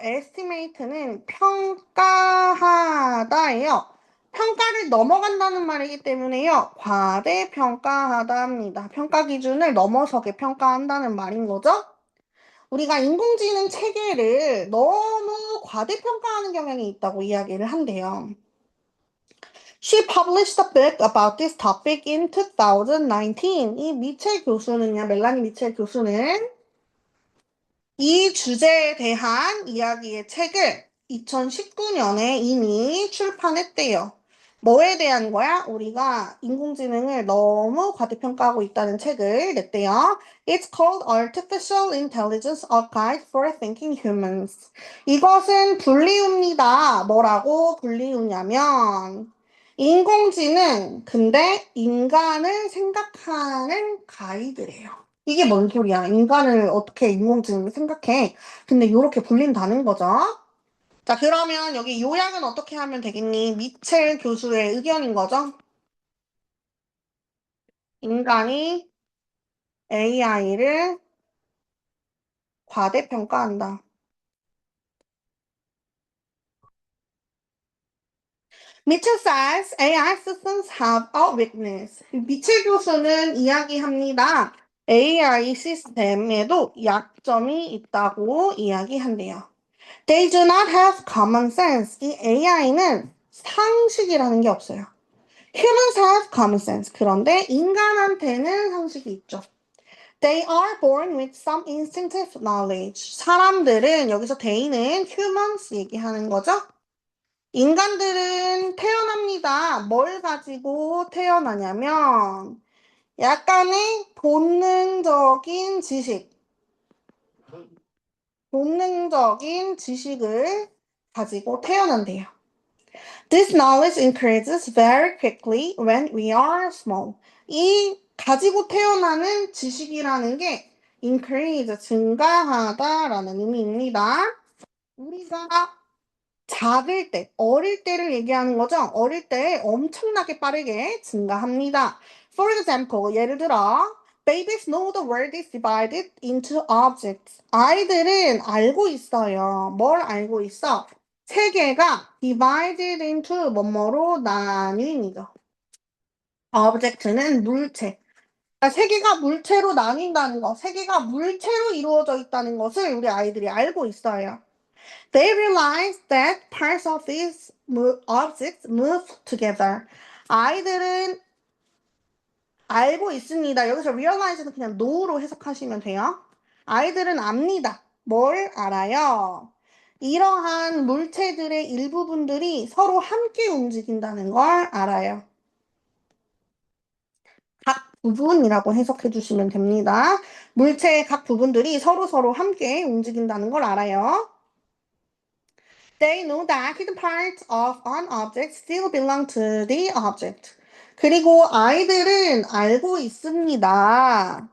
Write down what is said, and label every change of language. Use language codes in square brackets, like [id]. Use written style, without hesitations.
[ko] estimate는 평가하다예요. 평가를 넘어간다는 말이기 때문에요. 과대평가하다입니다. 평가 기준을 넘어서게 평가한다는 말인 거죠. 우리가 인공지능 체계를 너무 과대평가하는 경향이 있다고 이야기를 한대요. [en] She published a book about this topic in 2019. [ko] 이 미첼 교수는요, 멜라니 미첼 교수는 이 주제에 대한 이야기의 책을 2019년에 이미 출판했대요. 뭐에 대한 거야? 우리가 인공지능을 너무 과대평가하고 있다는 책을 냈대요. [en] It's called Artificial Intelligence, a Guide for Thinking Humans. [ko] 이것은 분리웁니다. 뭐라고 분리우냐면 인공지능, 근데 인간을 생각하는 가이드래요. 이게 뭔 소리야? 인간을 어떻게 인공지능을 생각해? 근데 이렇게 불린다는 거죠. 자, 그러면 여기 요약은 어떻게 하면 되겠니? 미첼 교수의 의견인 거죠? 인간이 AI를 과대평가한다. [en] 미첼 says AI systems have a weakness. [ko] 미첼 교수는 이야기합니다. AI 시스템에도 약점이 있다고 이야기한대요. [en] They do not have common sense. [ko] 이 AI는 상식이라는 게 없어요. [en] Humans have common sense. [ko] 그런데 인간한테는 상식이 있죠. [en] They are born with some instinctive knowledge. [ko] 사람들은 여기서 they는 humans 얘기하는 거죠. 인간들은 태어납니다. 뭘 가지고 태어나냐면 약간의 본능적인 지식을 가지고 태어난대요. [en] This knowledge increases very quickly when we are small. [ko] 이 가지고 태어나는 지식이라는 게 increase, 증가하다라는 의미입니다. 우리가 작을 때, 어릴 때를 얘기하는 거죠. 어릴 때 엄청나게 빠르게 증가합니다. [en] For example, [ko] 예를 들어 [en] Babies know the world is divided into objects. [ko] 아이들은 알고 있어요. 뭘 알고 있어? 세계가 [en] divided into [ko] 뭐뭐로 나뉜이죠. object는 물체. 그러니까 세계가 물체로 나뉜다는 거, 세계가 물체로 이루어져 있다는 것을 우리 아이들이 알고 있어요. [en] They realize that parts of these objects move together. [ko] 아이들은 알고 있습니다. 여기서 realize는 그냥 know로 해석하시면 돼요. 아이들은 압니다. 뭘 알아요? 이러한 물체들의 일부분들이 서로 함께 움직인다는 걸 알아요. 각 부분이라고 해석해 주시면 됩니다. 물체의 각 부분들이 서로 함께 움직인다는 걸 알아요. [en] They know that hidden parts of an object still belong to the object. [ko] 그리고 아이들은 알고 있습니다.